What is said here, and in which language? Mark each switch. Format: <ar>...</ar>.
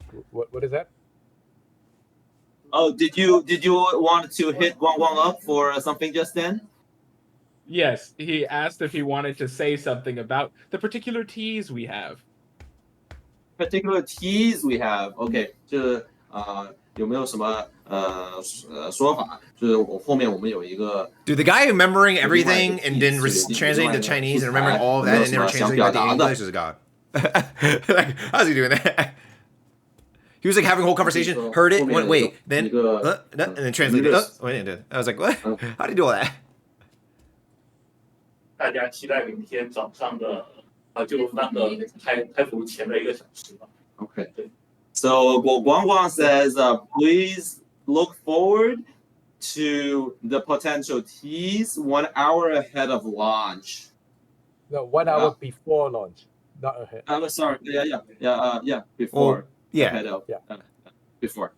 <en>What is that? Oh, did you want to hit Wang up for something just then? Yes, he asked if he wanted to say something about the particular tease we have. Particular tease we have.</en> <zh>OK， 这有没有什么说法？就是我后面我们有一个。</zh> <en>Dude, the guy remembering everything and then translating to Chinese and remembering all of that and never translating that to English is a god. Like, how's he doing that? He was like having a whole conversation, heard it, went wait, then and then translated. I was like, what? How do you do all that?</en> <zh>大家期待明天早上的就那个开服前的1个小时吧。</zh> <en>Okay. So Guang says, please look forward to the potential tease 1 hour ahead of launch. No, 1 hour before launch, not ahead. I'm sorry. Yeah. Before. Ahead of. Before.</en>